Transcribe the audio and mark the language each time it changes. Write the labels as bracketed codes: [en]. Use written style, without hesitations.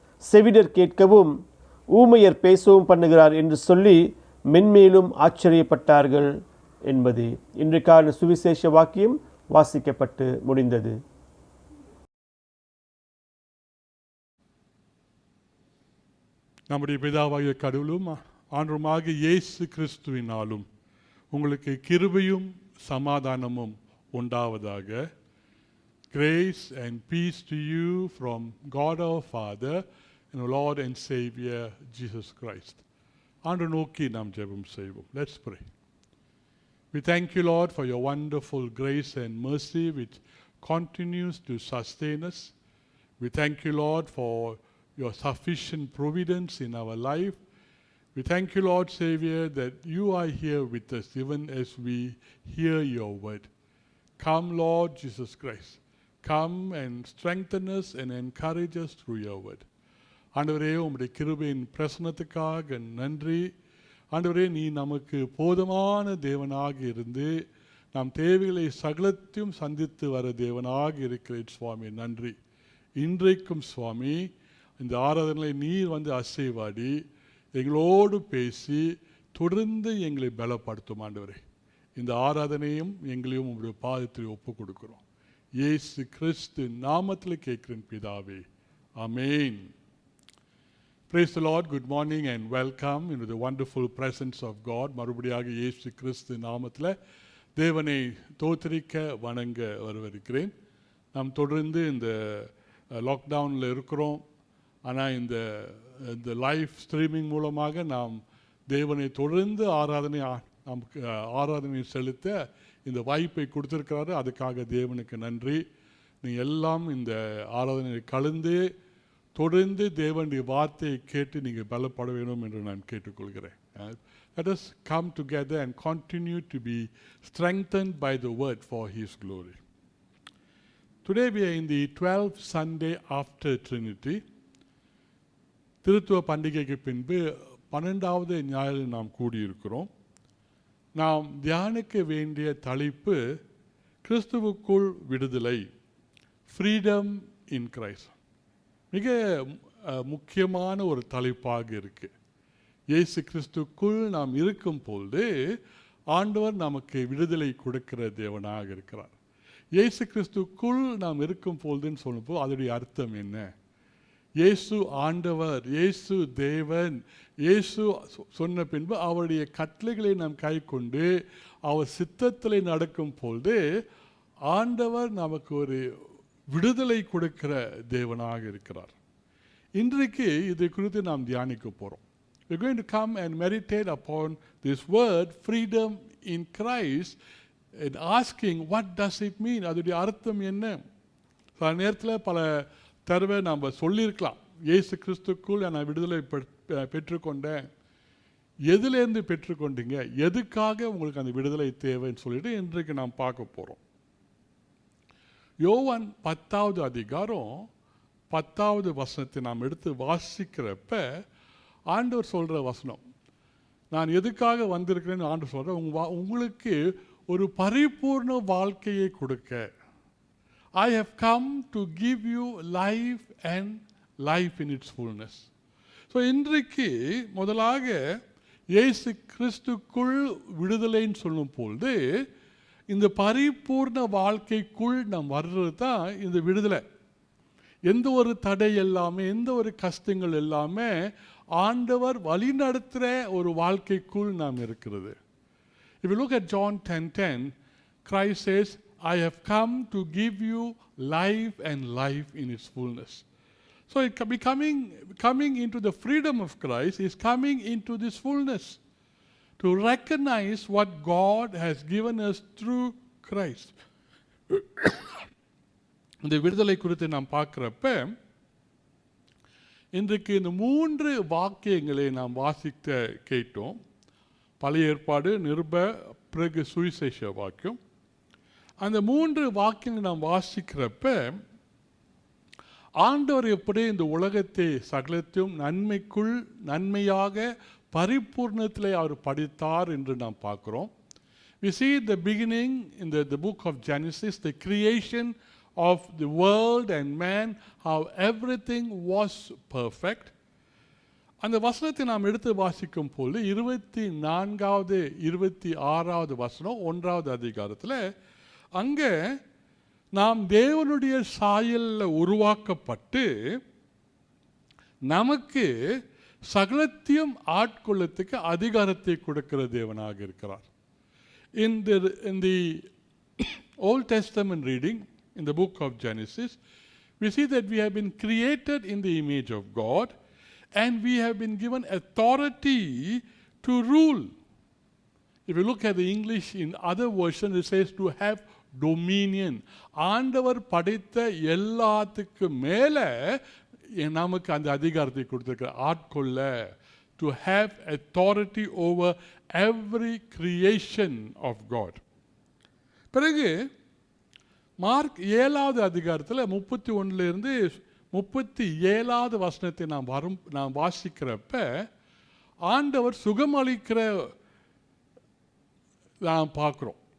[ta] செவிடர் கேட்கவும் ஊமையர் பேசவும் பண்ணுகிறார் என்று சொல்லி மென்மேலும் ஆச்சரியப்பட்டார்கள் என்பது இன்றைக்கான சுவிசேஷ வாக்கியம் வாசிக்கப்பட்டு முடிந்தது. நம்முடைய பிதாவாகிய கடவுளும் ஆண்டவருமாகிய இயேசு கிறிஸ்துவினாலும் உங்களுக்கு கிருபையும் சமாதானமும் உண்டாவதாக. [en] Grace and peace to you from God our Father and our Lord and Savior Jesus Christ. [ta] ஆண்டவரை நோக்கி நாம் ஜெபம் செய்வோம். [en] Let's pray. We thank you, Lord, for your wonderful grace and mercy which continues to sustain us. We thank you, Lord, for your sufficient providence in our life. We thank you, Lord Savior, that you are here with us even as we hear your word. Come, Lord Jesus Christ. Come and strengthen us and encourage us through your word. [ta] ஆண்டவரே, உம்முடைய கிருபையின் பிரசன்னத்துக்காக நன்றி. ஆண்டவரே, நீ நமக்கு போதுமான தேவனாக இருந்து நாம் தேவைகளை சகலத்தையும் சந்தித்து வர தேவனாக இருக்கிறேன் சுவாமி. நன்றி. இன்றைக்கும் சுவாமி இந்த ஆராதனை நீர் வந்து அசைவாடி எங்களோடு பேசி தொடர்ந்து எங்களை பலப்படுத்தும். ஆண்டவரே, இந்த ஆராதனையும் எங்களையும் உங்களுடைய பாதத்தில் ஒப்பு கொடுக்கிறோம். இயேசு கிறிஸ்து நாமத்தில் கேட்கிறேன் பிதாவே. [en] ஆமென். Praise the Lord. Good morning and welcome into the wonderful presence of God. [ta] மறுபடியாக இயேசு கிறிஸ்து நாமத்தில் தேவனை தோத்தரிக்க வணங்க வரவிருக்கிறேன். நாம் தொடர்ந்து இந்த லாக்டவுனில் இருக்கிறோம். ஆனால் இந்த லைவ் ஸ்ட்ரீமிங் மூலமாக நாம் தேவனை தொடர்ந்து நமக்கு ஆராதனை செலுத்த இந்த வாய்ப்பை கொடுத்திருக்கிறாரு. அதுக்காக தேவனுக்கு நன்றி. நீங்கள் எல்லாம் இந்த ஆராதனையை கலந்து தொடர்ந்து தேவனுடைய வார்த்தையை கேட்டு நீங்கள் பலப்பட வேண்டும் என்று நான் கேட்டுக்கொள்கிறேன். [en] Let us come together and continue to be strengthened by the word for his glory. Today we are in the 12th Sunday after Trinity. [ta] திருத்துவ பண்டிகைக்கு பின்பு 12வது ஞாயிறு நாம் கூடியிருக்கிறோம். நாம் தியானிக்க வேண்டிய தலைப்பு கிறிஸ்துவுக்குள் விடுதலை, [en] Freedom in Christ. [ta] மிக முக்கியமான ஒரு தலைப்பாக இருக்கு. இயேசு கிறிஸ்துக்குள் நாம் இருக்கும் பொழுது ஆண்டவர் நமக்கு விடுதலை கொடுக்கிற தேவனாக இருக்கிறார். இயேசு கிறிஸ்துக்குள் நாம் இருக்கும் பொழுதுன்னு சொல்லும்போது அதோடைய அர்த்தம் என்ன? இயேசு ஆண்டவர், இயேசு தேவன், இயேசு சொன்ன பின்பு அவருடைய கட்டளைகளை நாம் கை கொண்டு அவர் சித்தத்தில் நடக்கும் பொழுது ஆண்டவர் நமக்கு ஒரு விடுதலை கொடுக்கிற தேவனாக இருக்கிறார். இன்றைக்கு இதை குறித்து நாம் தியானிக்க போகிறோம். [en] We are going to come and meditate upon this word freedom in Christ and asking what does it mean? [ta] அதோடைய அர்த்தம் என்ன? சில நேரத்தில் பல தடவை நாம் சொல்லியிருக்கலாம், இயேசு கிறிஸ்துக்குள் நான் விடுதலை பெற்றுக்கொண்டேன். எதுலேருந்து பெற்றுக்கொண்டீங்க? எதுக்காக உங்களுக்கு அந்த விடுதலை தேவைன்னு சொல்லிட்டு இன்றைக்கு நாம் பார்க்க போகிறோம். யோவான் 10வது அதிகாரம் 10வது வசனத்தை நாம் எடுத்து வாசிக்கிறப்ப ஆண்டவர் சொல்கிற வசனம், நான் எதுக்காக வந்திருக்கிறேன்னு ஆண்டவர் சொல்கிறேன், உங்களுக்கு ஒரு பரிபூர்ண வாழ்க்கையை கொடுக்க. [en] I have come to give you life and life in its fullness. [ta] So இன்றைக்கு முதலாக இயேசு கிறிஸ்துக்குள் விடுதலைன்னு சொல்லும் பொழுது இந்த பரிபூர்ண வாழ்க்கைக்குள் நாம் வர்றது தான் இந்த விடுதலை. எந்த ஒரு தடை எல்லாமே, எந்த ஒரு கஷ்டங்கள் எல்லாமே ஆண்டவர் வழிநடத்துகிற ஒரு வாழ்க்கைக்குள் நாம் இருக்கிறது. [en] If you look at John 10:10, Christ says, I have come to give you life and life in its fullness. So coming into the freedom of Christ is coming into this fullness, to recognize what God has given us through Christ. [ta] இந்த விடுதலை குறித்து நாம் பார்க்குறப்ப இன்றைக்கு இந்த 3 வாக்கியங்களை நாம் வாசிக்க கேட்டோம். பழைய ஏற்பாடு, நிருப, பிறகு சுவிசேஷ வாக்கியம். அந்த 3 வாக்கியங்கள் நாம் வாசிக்கிறப்ப ஆண்டவர் எப்படி இந்த உலகத்தை சகலத்தையும் நன்மையாக பரிபூர்ணத்திலே அவர் படித்தார் என்று நாம் பார்க்கிறோம். [en] We see the beginning in the book of Genesis, the creation of the world and man, how everything was perfect. [ta] அந்த வசனத்தை நாம் எடுத்து வாசிக்கும் போது 24வது 26வது வசனம் 1வது அதிகாரத்தில் அங்கே நாம் தேவனுடைய சாயலில் உருவாக்கப்பட்டு நமக்கு சகலத்தையும் ஆட்கொள்ளத்துக்கு அதிகாரத்தை கொடுக்கிற தேவனாக இருக்கிறார். [en] In the Old Testament reading, in the book of Genesis, we see that we have been created in the image of God and we have been given authority to rule. If you look at the English, in other versions it says to have dominion. [ta] ஆண்டவர் படைத்த எல்லாத்துக்கு மேலே நமக்கு அந்த அதிகாரத்தை கொடுத்திருக்கிறார், ஆட்கொள்ள. [en] To have authority over every creation of God. [ta] பிறகு மார்க் 7வது அதிகாரத்தில் 31லிருந்து 37வது வசனத்தை நாம் வாசிக்கிறப்ப ஆண்டவர் சுகமளிக்கிற நாம் பார்க்குறோம்.